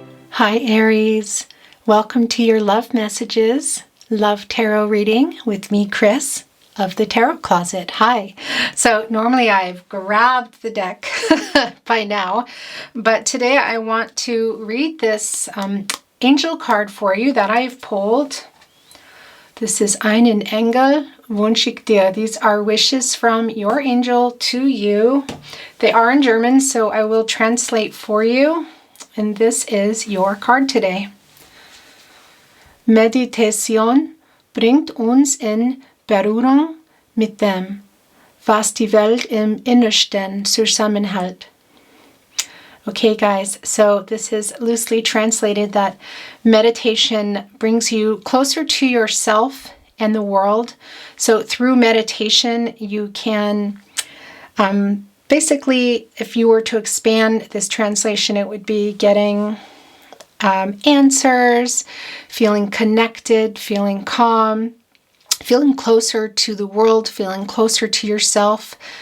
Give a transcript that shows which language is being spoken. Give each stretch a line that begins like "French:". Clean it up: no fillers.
English: Hi Aries, welcome to your love messages, love tarot reading with me, Chris of the Tarot Closet. Hi. So normally I've grabbed the deck by now, but today I want to read this angel card for you that I've pulled. This is
German: Einen Engel wünsche ich dir.
English: These are wishes from your angel to you. They are in German, so I will translate for you. And this is your card today.
German: Meditation bringt uns in Berührung mit dem, was die Welt im Innersten zusammenhält.
English: Okay, guys, so this is loosely translated that meditation brings you closer to yourself and the world. So through meditation, you can basically, if you were to expand this translation, it would be getting answers, feeling connected, feeling calm, feeling closer to the world, feeling closer to yourself.